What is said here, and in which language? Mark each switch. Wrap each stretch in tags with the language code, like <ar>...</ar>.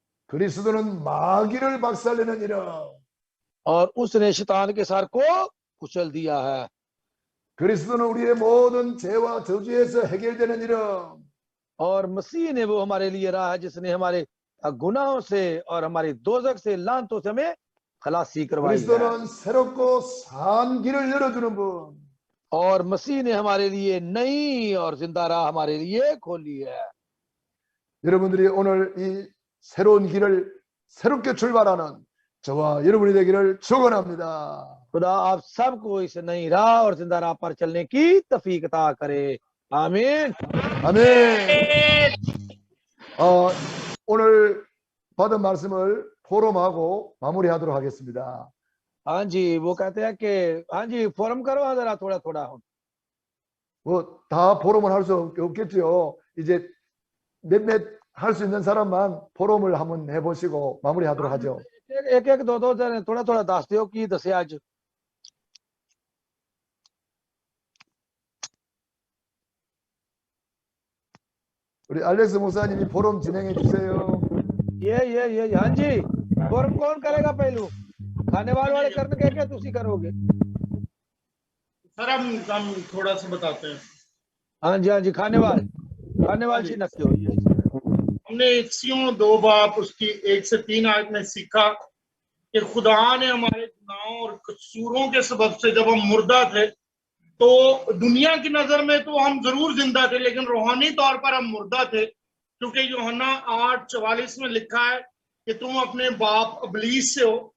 <ko>그리스도는 마귀를 박살내는 이름</ko> <hi>और उसने शैतान के सर को कुचल दिया है।</hi> <ko>그리스도는 우리의 모든 죄와 저주에서 해결되는 이름</ko> <hi>और मसीह ने वो हमारे लिए रहा है जिसने हमारे गुनाहों से और हमारी दोजख से लानतों से हमें खलासी करवाई है।</hi> <ko>그리스도는 새롭고 산 길을 열어주는 분</ko> <hi>और मसीह ने हमारे लिए नई और जिंदा राह हमारे लिए खोली है।</hi> <ko>여러분들이 오늘 이 새로운 길을 새롭게 출발하는 저와 여러분이 되기를 축원합니다.</ko> <hi>खुदा आप सबको इस नई राह और जिंदा राह पर चलने की तौफीक अता करे। आमीन।</hi> <ko>아멘. 오늘 받은 말씀을 포럼하고 마무리하도록 하겠습니다.</ko> <hi>हाँ जी वो कहते हैं कि हाँ जी फोरम करो जरा थोड़ा थोड़ा।</hi> <ko>뭐 다 포럼을 할 수 없겠죠. 이제 몇몇 할 수 있는 사람만 포럼을 한번 해보시고 마무리하도록 하죠.</ko> <pa>एक एक दो दो जने थोड़ा थोड़ा दस दियो की दसे आज।</pa> <ko>우리 알렉스 목사님이 포럼 진행해 주세요.</ko> <hi>ये हाँ जी फोरम कौन करेगा पहलू खाने वाले करने के क्या तुसी करोगे? सर हम थोड़ा सा बताते हैं। हाँ जी खाने वाले से नक्की हुई है। हमने इफ्सियों 2 बाप उसकी 1 से 3 आयत में सीखा कि खुदा ने हमारे गुनाहों और कसूरों के सबब से जब हम मुर्दा थे तो दुनिया की नजर में तो हम जरूर जिंदा थे लेकिन रूहानी तौर पर हम मुर्दा थे, क्योंकि यूहन्ना 8:44 में लिखा है कि तुम अपने बाप इब्लीस से हो</hi>